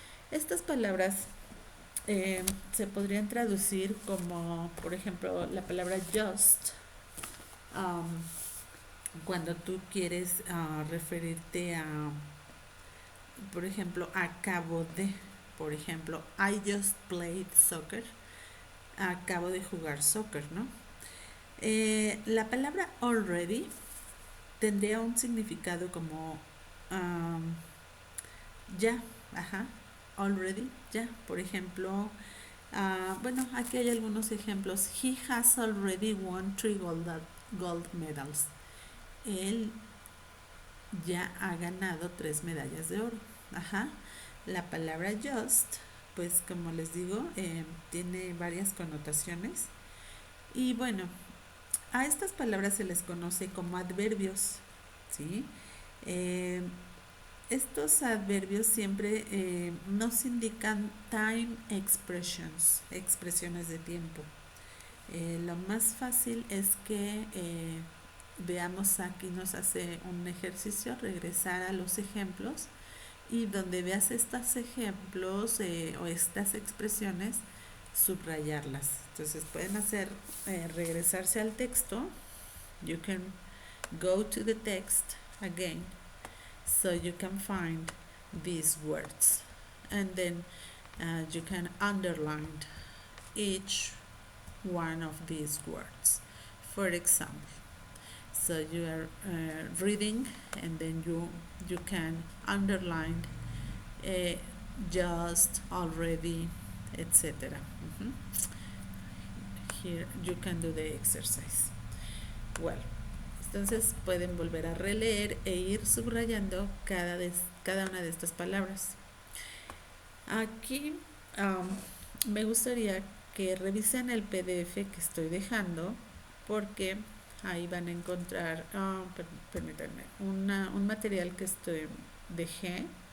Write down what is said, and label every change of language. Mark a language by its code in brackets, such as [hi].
[es] Estas palabras se podrían traducir como, por ejemplo, la palabra just, cuando tú quieres referirte a, por ejemplo, acabo de, por ejemplo, [en] I just played soccer, [es] acabo de jugar soccer, ¿no? La palabra already tendría un significado como ya, already, ya. Por ejemplo, aquí hay algunos ejemplos. [en] He has already won 3 gold medals. [es] Él ya ha ganado 3 medallas de oro. La palabra just, pues como les digo, tiene varias connotaciones. Y bueno, a estas palabras se les conoce como adverbios, ¿sí? Estos adverbios siempre nos indican [en] time expressions, [es] expresiones de tiempo. Lo más fácil es que veamos aquí, nos hace un ejercicio, regresar a los ejemplos y donde veas estos ejemplos o estas expresiones, subrayarlas. Entonces pueden hacer, regresarse al texto. [en] You can go to the text again so you can find these words, and then you can underline each one of these words. For example, so you are reading, and then you can underline just, already, etc. Here you can do the exercise. [es] Well, entonces pueden volver a releer e ir subrayando cada una de estas palabras. Aquí me gustaría que revisen el PDF que estoy dejando, porque ahí van a encontrar, permítanme, un material que dejé.